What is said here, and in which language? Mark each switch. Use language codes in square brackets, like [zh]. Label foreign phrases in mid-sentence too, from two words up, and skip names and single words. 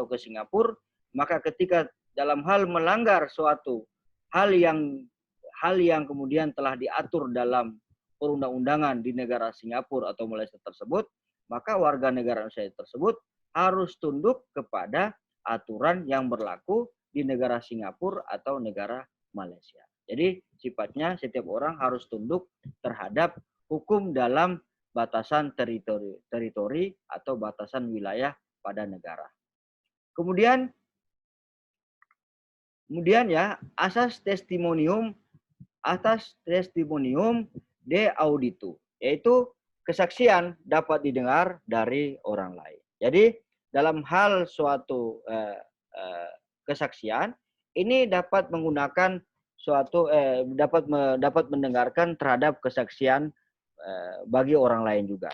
[id] ke Singapura, maka ketika dalam hal melanggar suatu hal yang kemudian telah diatur dalam perundang-undangan di negara Singapura atau Malaysia tersebut, maka warga negara Indonesia tersebut harus tunduk kepada aturan yang berlaku di negara Singapura atau negara Malaysia. Jadi sifatnya setiap orang harus tunduk terhadap hukum dalam batasan teritori atau batasan wilayah pada negara. Kemudian ya asas [la] testimonium de auditu, [id] yaitu kesaksian dapat didengar dari orang lain. Jadi dalam hal suatu kesaksian ini dapat menggunakan dapat mendengarkan terhadap kesaksian bagi orang lain juga.